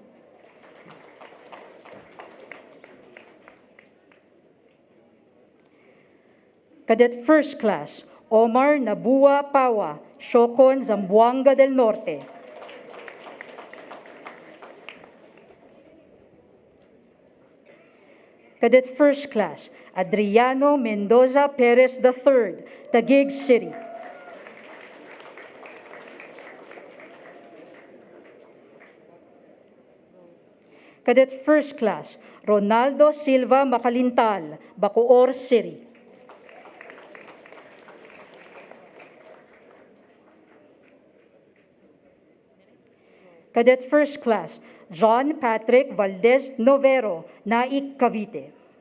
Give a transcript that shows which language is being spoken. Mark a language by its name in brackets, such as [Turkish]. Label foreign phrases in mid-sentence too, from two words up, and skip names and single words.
[English] Cadet First Class Omar Nabua Pawa, Siocon, Zamboanga del Norte. Cadet First Class Adriano Mendoza Perez III, Taguig City. Cadet First Class Ronaldo Silva Macalintal, Bacoor City. Cadet First Class John Patrick Valdez Novero, Naik, Cavite.